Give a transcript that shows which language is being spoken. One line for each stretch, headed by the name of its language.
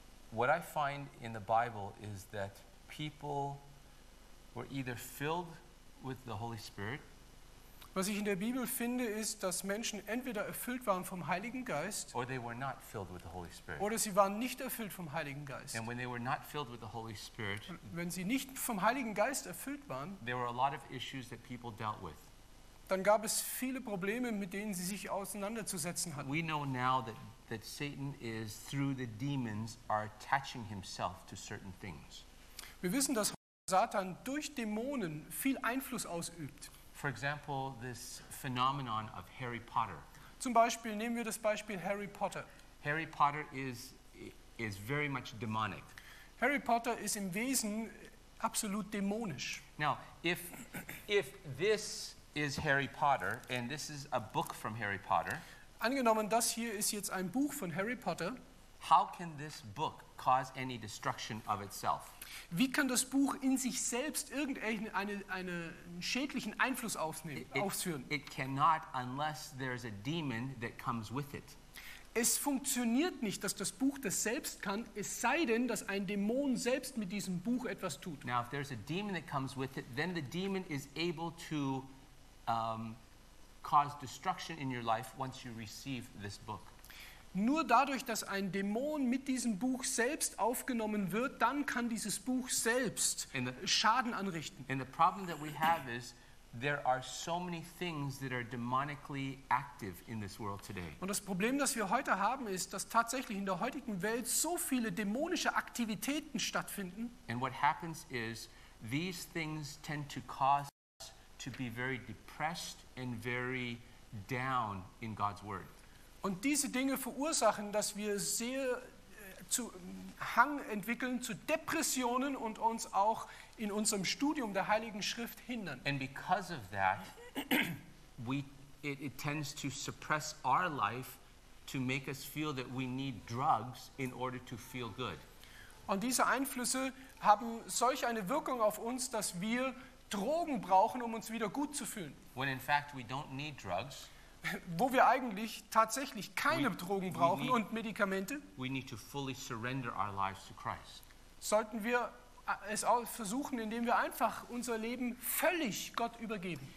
English: What I find in the Bible is that people were either filled with the Holy Spirit.
German: Was ich in der Bibel finde, ist, dass Menschen entweder erfüllt waren vom Heiligen Geist,
English: or they were not filled with the Holy Spirit.
German: Oder sie waren nicht erfüllt vom Heiligen Geist.
English: And when they were not filled with the Holy Spirit,
German: wenn sie nicht vom Heiligen Geist erfüllt waren,
English: there were a lot of issues that people dealt with.
German: Dann gab es viele Probleme, mit denen sie sich auseinanderzusetzen hatten.
English: We know now that Satan is through the demons are attaching himself to certain things.
German: Wir wissen, dass Satan durch Dämonen viel Einfluss ausübt.
English: For example, this phenomenon of Harry Potter.
German: Zum Beispiel nehmen wir das Beispiel Harry Potter.
English: Harry Potter is very much demonic.
German: Harry Potter ist im Wesen absolut dämonisch.
English: Now, if this is Harry Potter and this is a book from Harry Potter.
German: Angenommen, das hier ist jetzt ein Buch von Harry Potter.
English: How can this book cause any destruction of itself?
German: Wie kann das Buch in sich selbst irgendeinen schädlichen Einfluss ausführen?
English: It cannot unless there's a demon that comes with it.
German: Es funktioniert nicht, dass das Buch das selbst kann, es sei denn, dass ein Dämon selbst mit diesem Buch etwas tut.
English: Now if there's a demon that comes with it, then the demon is able to cause destruction in your life once you receive this book.
German: Nur dadurch, dass ein Dämon mit diesem Buch selbst aufgenommen wird, dann kann dieses Buch selbst Schaden anrichten.
English: And the problem that we have is there are so many things that are demonically active in this world today.
German: Und das Problem, das wir heute haben, ist, dass tatsächlich in der heutigen Welt so viele dämonische Aktivitäten stattfinden.
English: And what happens is these things tend to cause us to be very depressed and very down in God's word.
German: Und diese Dinge verursachen, dass wir sehr zu Hang entwickeln zu Depressionen und uns auch in unserem Studium der Heiligen Schrift hindern.
English: And because of that, it tends to suppress our life to make us feel that we need drugs in order to feel good.
German: Und diese Einflüsse haben solch eine Wirkung auf uns, dass wir Drogen brauchen, um uns wieder gut zu fühlen.
English: When in fact we don't need drugs.
German: Wo wir eigentlich tatsächlich keine Drogen brauchen und Medikamente,
English: we need to fully surrender our lives to Christ.
German: Sollten wir es auch versuchen, indem wir einfach unser Leben völlig Gott übergeben.